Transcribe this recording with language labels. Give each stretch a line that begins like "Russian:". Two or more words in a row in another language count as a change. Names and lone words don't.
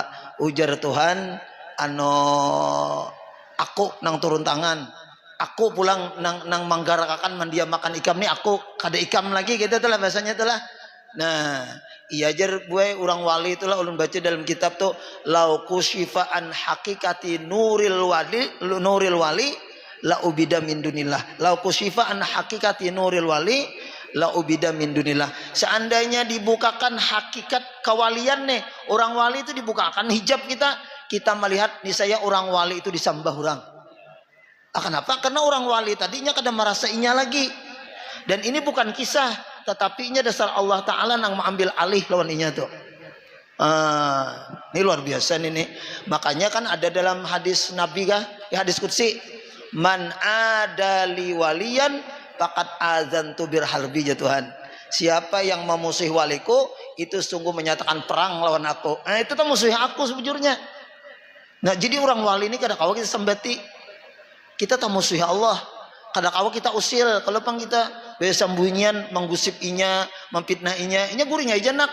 Banjar: Ujar Tuhan aku nang turun tangan, aku pulang nang manggarakakan mandia makan ikam nih, aku kada ikam lagi gitu telah bahasanya telah. Nah Iya jar gue orang wali itulah ulun baca dalam kitab tuh
Arabic: لو كشف عن حقيقة نور الولي لعبد من دون الله. لو كشف عن حقيقة نور الولي لعبد من دون الله.
Banjar: Seandainya dibukakan hakikat kewalian nih, orang wali itu dibukakan hijab kita melihat nih saya orang wali itu disembah orang. Kenapa? Karena orang wali tadinya kada merasainya lagi. Dan ini bukan kisah, tetapi ini dasar Allah Ta'ala yang mengambil alih lawan inya tuh. Ini luar biasa nih. Makanya kan ada dalam hadis Nabi kah? Ya, hadis qudsi.
Arabic: من عادى لي وليا فقد آذنته بالحرب
Banjar: ya Tuhan. Siapa yang memusuhi waliku itu sungguh menyatakan perang lawan aku. Itu tuh musuh aku sebujurnya. Nah, jadi orang wali ini kadang-kadang kita sembati. Kita tak musuhi Allah. Kadang-kadang kita usil, kalau pang kita bersembunyian menggusip inya, memfitnah inya gurinya aja nak.